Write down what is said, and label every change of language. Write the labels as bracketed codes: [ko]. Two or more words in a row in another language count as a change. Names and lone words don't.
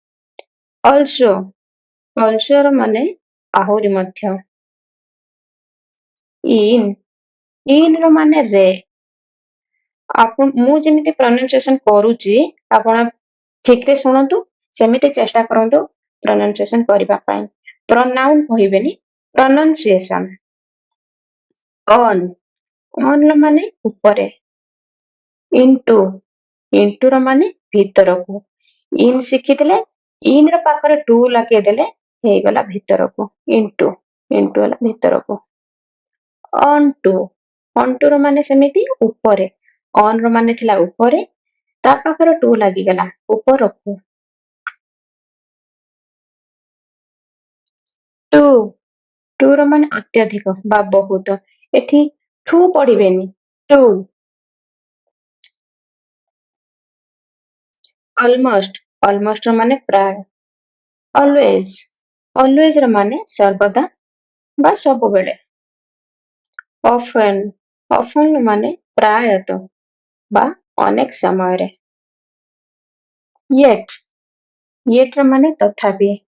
[or] also ର ମାନେ ଆହୁରି ମଧ୍ୟ। in ର ମାନେ ରେ। ମୁଁ ଯେମିତି pronunciation କରୁଛି ଆପଣ ଠିक ରେ ଶୁଣନ୍ତୁ ସେମିତି ଚେଷ୍ଟା କରନ୍ତୁ pronunciation କରିବା ପାଇଁ। pronoun କହିବେନି pronunciation। on ର ମାନେ ଉପରେ। into ର ମାନେ ଭିତରକୁ। in ଶିଖିଥିଲେ in ର ପାଖରେ to ଲଗେଇଦେଲେ ହେଇଗଲା ଭିତରକୁ। into ହେଲା ଭିତରକୁ। onto ର ମାନେ ସେମିତି ଉପରେ। on ର ମାନେ ଥିଲା ଉପରେ ତା ପାଖରେ to ଲାଗିଗଲା ଉପରକୁ। to ର ମାନେ ଅତ୍ୟଧିକ ବା ବହୁତ। ଏଠି to ପଢିବେନି to। almost ର ମାନେ ପ୍ରାୟ। always ର ମାନେ ସର୍ବଦା ବା ସବୁବେଳେ। often ମାନେ ପ୍ରାୟତଃ ବା ଅନେକ ସମୟରେ। yet ର ମାନେ ତଥାପି।